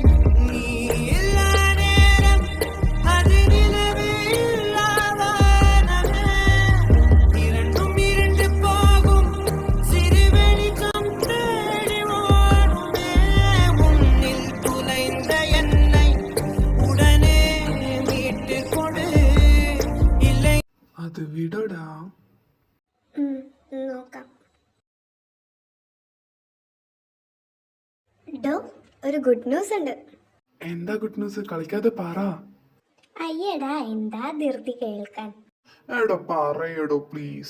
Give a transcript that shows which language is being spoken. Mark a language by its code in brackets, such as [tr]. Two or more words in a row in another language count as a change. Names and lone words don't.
[ta] நீ இல்லா நேரம் அது நிலவே இல்லாதவனமே. இரண்டும் இரண்டு போகும் சிறு வெளிச்சம் தேடி ஓடுமே. உன்னில் துளைந்த என்னை உடனே மீட்டு கொடு. இல்லை [ml] അത് വിടടാ. നോക്കാം. ഡോ, ഒരു [en] good news [ml] ഉണ്ട്. എന്താ [en] good news? [ml] കളിക്കാതെ പറ. അയ്യടാ, എന്താ ധൃതി കേൾക്കാൻ? എടോ പറയടോ പ്ലീസ്.